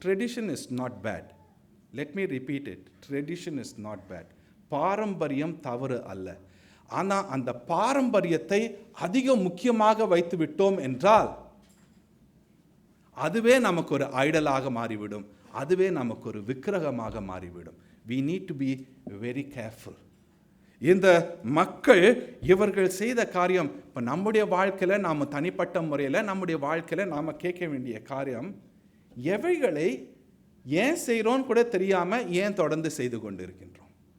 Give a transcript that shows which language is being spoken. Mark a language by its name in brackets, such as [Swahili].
[English] Tradition is not bad. Let me repeat it. Tradition is not bad. [Tamil] பாரம்பரியம் தவறு அல்ல. ஆனால் அந்த பாரம்பரியத்தை அதிக முக்கியமாக வைத்து விட்டோம் என்றால் அதுவே நமக்கு ஒரு ஐடலாக மாறிவிடும், அதுவே நமக்கு ஒரு விக்கிரகமாக மாறிவிடும். [English] We need to be very careful. [Tamil] இந்த மக்கள் இவர்கள் செய்த காரியம், இப்போ நம்முடைய வாழ்க்கையில் நாம் தனிப்பட்ட முறையில் நம்முடைய வாழ்க்கையில் நாம் கேட்க வேண்டிய காரியம், எவைகளை ஏன் செய்கிறோன்னு கூட தெரியாமல் ஏன் தொடர்ந்து செய்து கொண்டு இருக்கின்றோம்?